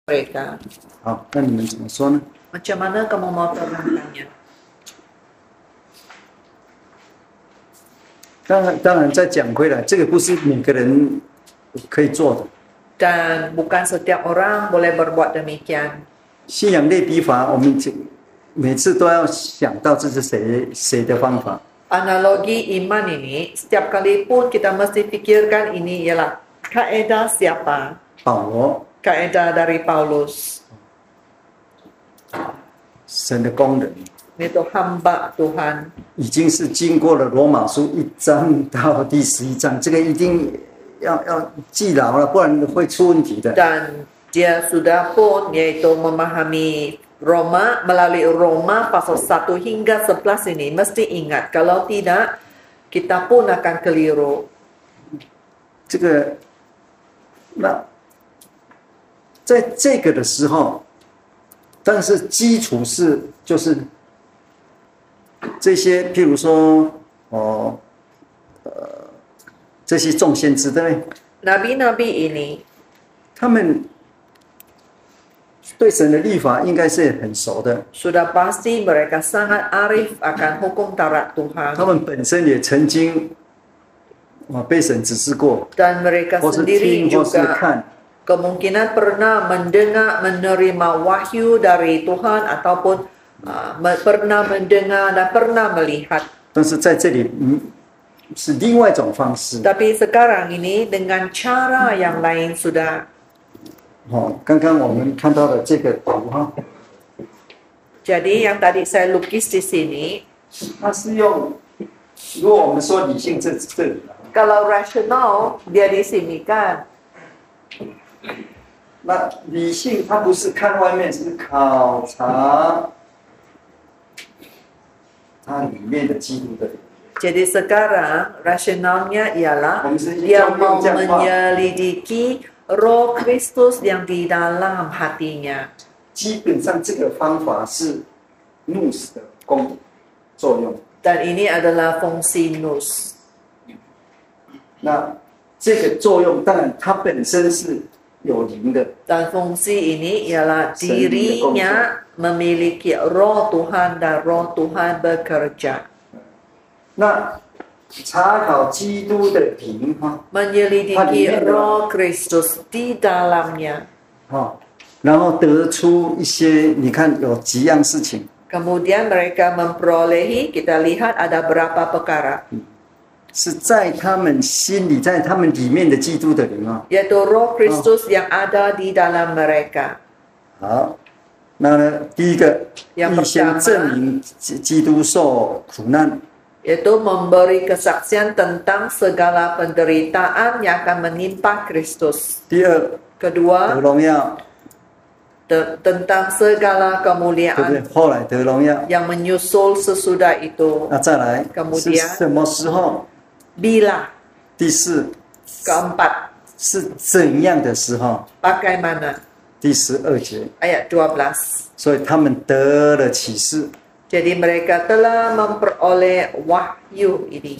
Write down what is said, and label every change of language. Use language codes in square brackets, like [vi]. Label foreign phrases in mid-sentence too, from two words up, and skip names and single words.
[ms] mereka. [zh] 好，那你们怎么说呢？ [ms] Macam mana kamu mau terangkannya? [zh] 当然，再讲回来，这个不是每个人可以做的。 [ms] Dan bukan setiap orang boleh berbuat demikian. [zh] 信仰类比法，我们每次都要想到这是谁的方法。 [ms] Analogi iman ini, setiap kali pun kita mesti fikirkan ini ialah kaedah siapa? [zh] 保罗， [ms] Kaedah dari Paulus. [zh] 神的工人， [ms] Itu hamba Tuhan. [zh] 已经是经过了罗马书1章到第11章，这个一定要记牢了，不然会出问题的。 [ms] Dan dia sudah pun yaitu memahami Roma, melalui Roma pasal 1 hingga 11 ini. Mesti ingat, kalau tidak kita pun akan keliru. [zh] 这个，那在这个的时候，但是基础是就是这些，譬如说这些众先知，对不对？ [ms] Nabi-nabi ini [zh] 他们对神的律法应该是很熟的， [ms] sudah pasti mereka sangat arif akan hukum Taurat Tuhan. [zh] 他们本身也曾经被神指示过， [ms] Dan mereka [zh] 或是 [ms] sendiri [zh] 听，或是 [ms] juga [zh] 看。 [ms] kemungkinan pernah mendengar, menerima wahyu dari Tuhan ataupun pernah mendengar dan pernah melihat. [zh] 但是在这里，是另外一种方式。 [ms] Tapi sekarang ini dengan cara yang lain sudah. [zh] 刚刚我们看到的这个图哈， [ms] Jadi yang tadi saya lukis di sini, [zh] 它是用，如果我们说理性这里， [ms] kalau rasional dia di sini kan. [zh] 那理性它不是看外面，是考察它里面的基督的。 [ms] Jadi sekarang rasionalnya ialah Maksudnya dia jauh mau yang jauh. menyelidiki roh Kristus yang di dalam hatinya. [zh] 基本上这个方法是怒死的作用。 [ms] Dan ini adalah fungsi nus. [zh] 那这个作用当然它本身是有灵的， [ms] Dan fungsi ini ialah dirinya memiliki roh Tuhan dan roh Tuhan bekerja. [zh] 那查考基督的灵哈， [ms] Menyelidiki roh Kristus di dalamnya. [zh] 然后得出一些，你看有几样事情， [ms] Kemudian mereka memperolehi, kita lihat ada berapa perkara. [zh] 是在他们心里，在他们里面的基督的灵啊。 [ms] Yaitu roh Kristus yang ada di dalam mereka. [zh] 好，那呢，第一个， [ms] Yang [zh] 预先证明基督受苦难。 [ms] Yaitu memberi kesaksian tentang segala penderitaan yang akan menimpa Kristus. [zh] 第二， [ms] Kedua, [zh] 得荣耀， [ms] tentang segala [zh] 对不对 [ms] kemuliaan？ [zh] 后来得荣耀， [ms] yang menyusul sesudah itu. [zh] 那再来， [ms] Kemudian [zh] 是什么时候？ [ms] Bila? [zh] 第四， [ms] Keempat, [zh] 是怎样的时候？ [ms] bagaimana? [zh] 第12节， [ms] Ayat 12. [zh] 所以他们得了启示。 [ms] Jadi mereka telah memperoleh wahyu ini.